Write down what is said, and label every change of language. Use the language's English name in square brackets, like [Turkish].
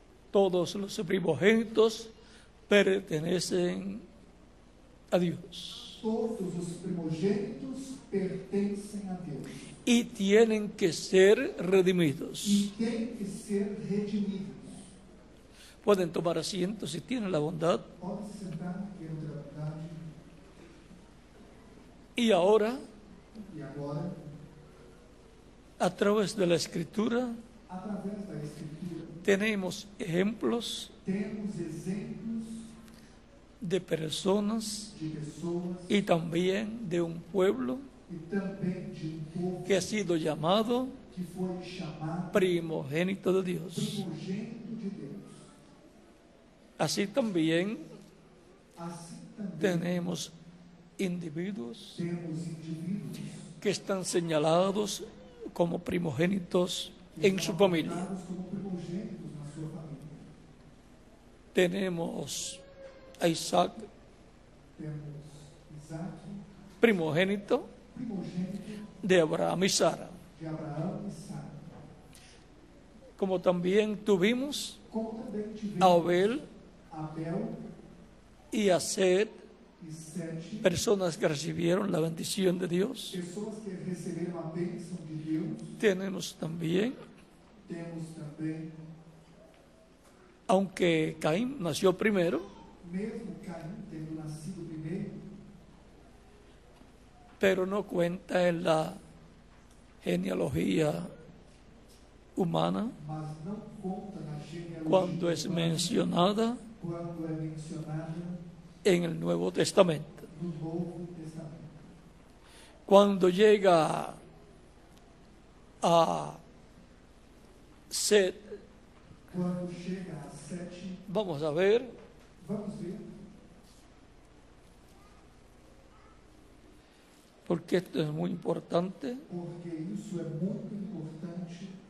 [Spanish] Todos los primogénitos pertenecen a Dios [Portuguese] Todos os primogênitos pertencem a Deus [Spanish] y tienen que ser redimidos. [Portuguese] e têm que ser redimidos. [Spanish] Pueden tomar asiento si tienen la bondad. [Portuguese] Pode se sentar, quero ter a bondade. [Spanish] Y ahora, [Portuguese] E agora, [Spanish] a través de la Escritura, [Portuguese] através da Escritura, [Spanish] tenemos ejemplos [Portuguese] temos exemplos [Spanish] de personas [Portuguese] de pessoas [Spanish] y también de un pueblo [Portuguese] e também de povo [Spanish] que ha sido llamado [Portuguese] que foi chamado [Spanish] primogénito de Dios. [Portuguese] primogênito de Deus. [Spanish] Así también [Portuguese] Assim também [Spanish] tenemos individuos [Portuguese] temos indivíduos [Spanish] que están señalados como primogénitos [Portuguese] que [Spanish] en su [Portuguese] são [Spanish] familia. [Portuguese] apontados como primogênitos na sua família. [Spanish] Tenemos a Isaac, [Portuguese] Temos Isaac, [Spanish] primogénito [Portuguese] primogênito [Spanish] de Abraham y Sara. [Portuguese] de Abraão e Sara. [Spanish] Como también tuvimos [Portuguese] Como também tivemos [Spanish] a Abel [Portuguese] Abel [Spanish] y a Seth, [Portuguese] e Sete, [Spanish] personas que recibieron la bendición de Dios. [Portuguese] pessoas que receberam a bênção de Deus. [Spanish] Tenemos también, [Portuguese] Temos também, [Spanish] aunque Caín nació primero, [Portuguese] mesmo Caim tendo nascido primeiro, [Spanish] pero no cuenta en la genealogía humana [Portuguese] mas não conta na genealogia [Spanish] cuando es [Portuguese] humana, [Spanish] mencionada [Portuguese] quando é mencionada [Spanish] en el Nuevo Testamento. [Portuguese] no Novo Testamento. [Spanish] Cuando llega a Seth, [Portuguese] Quando chega a Sete, [Spanish] vamos a ver, [Portuguese] vamos ver, [Spanish] porque esto es muy importante. [Portuguese] porque isso é muito importante.